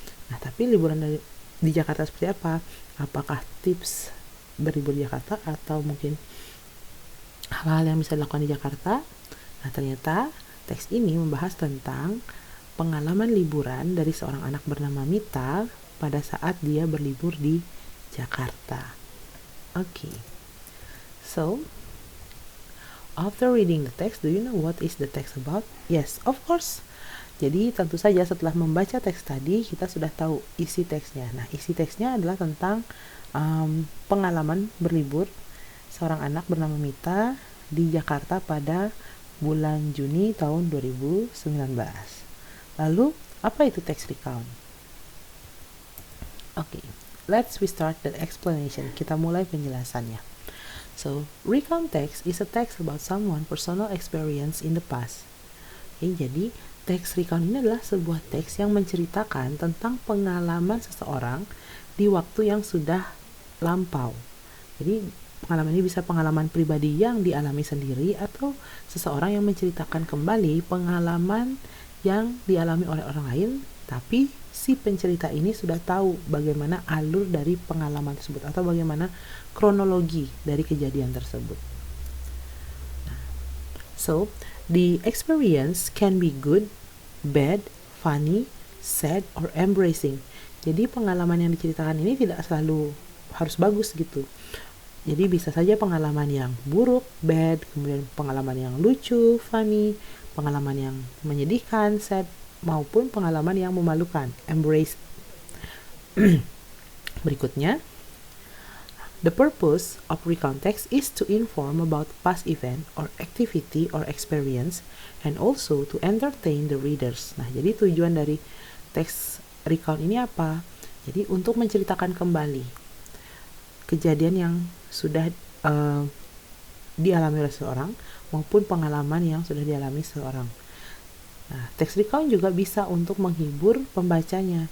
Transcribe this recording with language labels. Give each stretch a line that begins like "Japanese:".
Indonesian: Nah, tapi liburan di Jakarta seperti apa? Apakah tips berlibur di Jakarta atau mungkin hal-hal yang bisa dilakukan di Jakarta? Nah, ternyata teks ini membahas tentang pengalaman liburan dari seorang anak bernama Mita pada saat dia berlibur di Jakarta.
English: Okay. So, after reading the text, do you know what is the text about? Yes, of course.
Indonesian: Jadi tentu saja setelah membaca teks tadi, kita sudah tahu isi teksnya. Nah, isi teksnya adalah tentang pengalaman berlibur seorang anak bernama Mita di Jakarta pada bulan Juni tahun 2019. Lalu, apa itu text recount?
English: Okay, let's start the explanation.
Indonesian: Kita mulai penjelasannya.
English: So, recount text is a text about someone's personal experience in the past.
Indonesian: Jadi, teks recount ini adalah sebuah teks yang menceritakan tentang pengalaman seseorang di waktu yang sudah lampau. Jadi, pengalaman ini bisa pengalaman pribadi yang dialami sendiri atau seseorang yang menceritakan kembali pengalaman yang dialami oleh orang lain, tapi si pencerita ini sudah tahu bagaimana alur dari pengalaman tersebut atau bagaimana kronologi dari kejadian tersebut.
English: So, the experience can be good, bad, funny, sad, or embracing.
Indonesian: Jadi pengalaman yang diceritakan ini tidak selalu harus bagus gitu. Jadi bisa saja pengalaman yang buruk, bad, kemudian pengalaman yang lucu, funny, pengalaman yang menyedihkan, sad, maupun pengalaman yang memalukan, embrace. Berikutnya,
English: the purpose of recount text is to inform about past event or activity or experience and also to entertain the readers.
Indonesian: Nah, jadi tujuan dari teks recount ini apa? Jadi untuk menceritakan kembali kejadian yang sudah dialami oleh seseorang maupun pengalaman yang sudah dialami seseorang. Nah, teks recount juga bisa untuk menghibur pembacanya.